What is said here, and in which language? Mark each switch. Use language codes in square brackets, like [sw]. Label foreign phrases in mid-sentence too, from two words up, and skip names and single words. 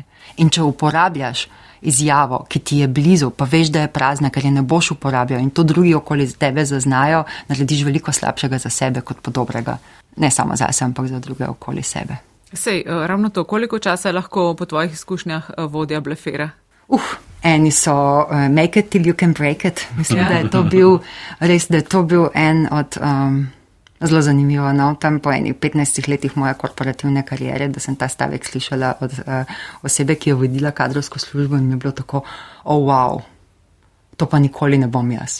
[sl] In če uporabljaš izjavo, ki ti je blizu, pa veš, da je prazna, ker je ne boš uporabljal in to drugi okoli tebe zaznajo, narediš veliko slabšega za sebe kot pa dobrega. Ne samo zase, ampak za druge okoli sebe. Sej, ravno to, koliko časa lahko po tvojih izkušnjah vodja blefira? Eni so [en] make it till you can break it. [sl] Mislim, da je to bil res, da je to bil en od zelo zanimivo, tam po enih 15 letih moje korporativne karijere, da sem ta stavek slišala od osebe, ki je vodila kadrovsko službo in mi je bilo tako, wow, to pa nikoli ne bom jaz.